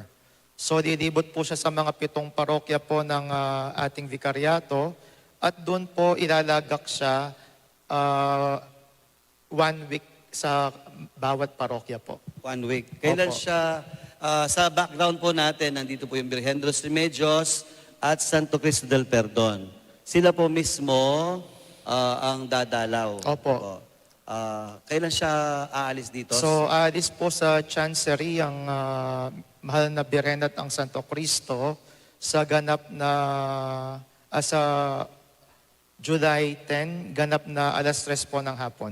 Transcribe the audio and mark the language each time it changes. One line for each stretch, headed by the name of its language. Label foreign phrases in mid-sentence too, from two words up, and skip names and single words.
Filipino: So lilibot po siya sa mga 7 parokya po ng ating vikaryato at doon po ilalagak siya 1 week sa bawat parokya po. 1 week. Kailan Opo. siya, sa background po natin, nandito po yung Virgen de los Remedios at Santo Cristo del Perdon. Sila po mismo ang dadalaw. Opo. Kailan siya aalis dito? So alis po sa Chancery ang mahal na Birhen at ang Santo Cristo sa ganap na sa July 10, ganap na alas 3 po ng hapon.